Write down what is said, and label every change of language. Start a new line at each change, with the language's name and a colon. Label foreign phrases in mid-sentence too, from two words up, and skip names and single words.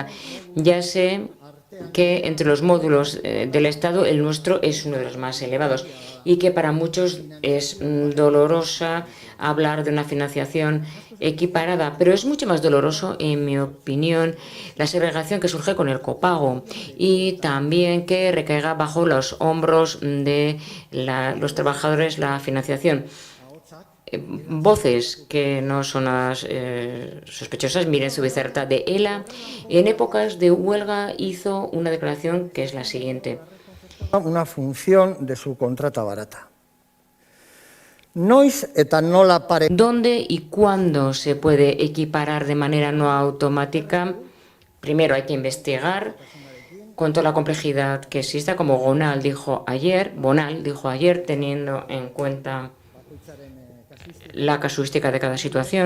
Spanish: Ya sé que entre los módulos del Estado el nuestro es uno de los más elevados y que para muchos es dolorosa hablar de una financiación equiparada, pero es mucho más doloroso, en mi opinión, la segregación que surge con el copago y también que recaiga bajo los hombros de los trabajadores la financiación. Voces que no son las sospechosas, miren su Bizerta de ELA, en épocas de huelga hizo una declaración que es la siguiente. Una función de su contrata barata.
Basque: Noiz eta nola pare...
Spanish: ¿Dónde y cuándo se puede equiparar de manera no automática? Primero hay que investigar con toda la complejidad que exista, como Bonal dijo ayer, teniendo en cuenta la casuística de cada situación.